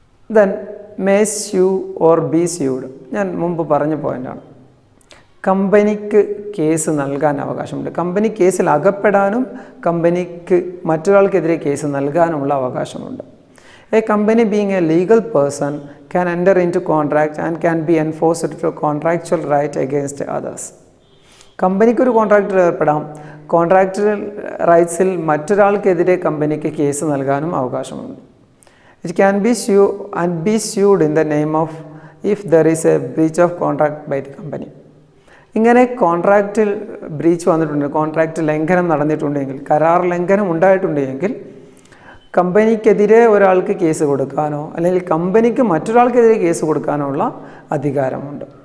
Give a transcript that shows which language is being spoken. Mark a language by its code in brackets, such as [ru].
[en] Then may sue or be sued. [ml] ഞാൻ മുമ്പ് പറഞ്ഞ പോയിൻ്റാണ്. കമ്പനിക്ക് കേസ് നൽകാൻ അവകാശമുണ്ട്. കമ്പനി കേസിൽ അകപ്പെടാനും കമ്പനിക്ക് മറ്റൊരാൾക്കെതിരെ കേസ് നൽകാനുമുള്ള അവകാശമുണ്ട്. [en] A company being a legal person can enter into contract and can be enforced to contractual right against others. [ml] കമ്പനിക്ക് ഒരു കോൺട്രാക്റ്റിൽ ഏർപ്പെടാം. കോൺട്രാക്റ്റുകൾ റൈറ്റ്സിൽ മറ്റൊരാൾക്കെതിരെ കമ്പനിക്ക് കേസ് നൽകാനും അവകാശമുണ്ട്. [en] It can be sue and be sued in the name of if there is a breach of contract by the company. [ml] ഇങ്ങനെ കോൺട്രാക്റ്റിൽ breach വന്നിട്ടുണ്ടെങ്കിൽ, contract ലംഘനം നടന്നിട്ടുണ്ടെങ്കിൽ, കരാർ ലംഘനം ഉണ്ടായിട്ടുണ്ടെങ്കിൽ കമ്പനിക്കെതിരെ ഒരാൾക്ക് കേസ് കൊടുക്കാനോ അല്ലെങ്കിൽ കമ്പനിക്ക് മറ്റൊരാൾക്കെതിരെ കേസ് കൊടുക്കാനോ ഉള്ള അധികാരമുണ്ട്.